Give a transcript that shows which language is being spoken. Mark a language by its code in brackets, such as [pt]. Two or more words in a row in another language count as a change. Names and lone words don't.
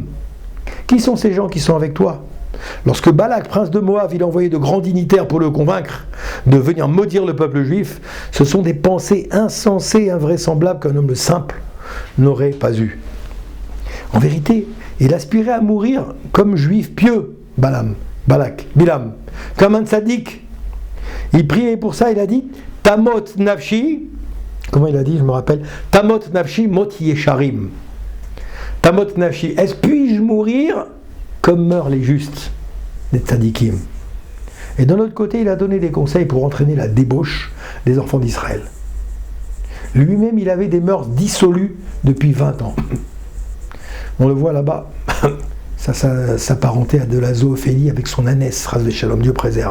[fr] Qui sont ces gens qui sont avec toi? Lorsque Balak, prince de Moab, il a envoyé de grands dignitaires pour le convaincre de venir maudire le peuple juif, ce sont des pensées insensées et invraisemblables qu'un homme simple n'aurait pas eues. En vérité, Il aspirait à mourir comme juif pieux, Bilam, comme un tzaddik. Il priait pour ça, il a dit [he] תמות נפשי, [fr] comment il a dit, je me rappelle, [he] תמות נפשי מות ישרים. תמות נפשי, [fr] est-ce puis-je mourir comme meurent les justes, les tzaddikim? Et d'un autre côté, il a donné des conseils pour entraîner la débauche des enfants d'Israël. Lui-même, il avait des mœurs dissolues depuis 20 ans. On le voit là-bas, ça s'apparentait à de la zoophilie avec son ânesse, [he] חס ושלום, [fr] Dieu préserve.